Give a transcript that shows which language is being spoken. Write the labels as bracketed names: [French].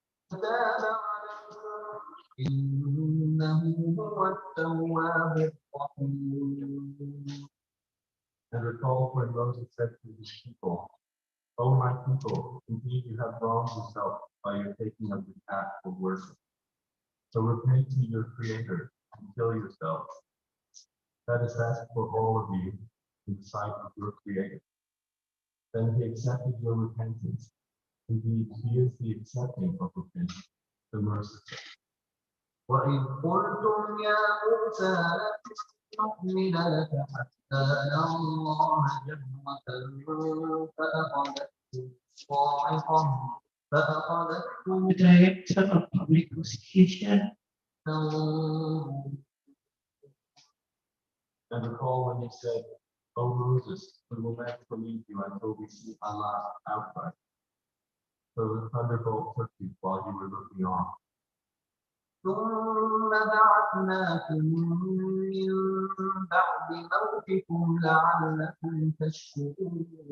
[Arabic] فتاب إنه هو التواب الرحيم. [English] And recall when Moses said to his people, O my people, indeed you have wronged yourself by your taking of the path of worship. So repent to your Creator and kill yourselves. That is best for all of you in the sight of your Creator. Then he accepted your repentance. Indeed, he is the accepting of repentance, the merciful. [Arabic] وإذ قلتم يا موسى لن نؤمن لك حتى نرى الله جهرة فأخذتكم [English] The Director of Public Prosecution. And recall when you said, O Moses, we will never believe you until we see Allah outright. So the thunderbolt took you while you were looking on. [Arabic] ثم بعثناكم من بعد موتكم لعلكم تشكرون.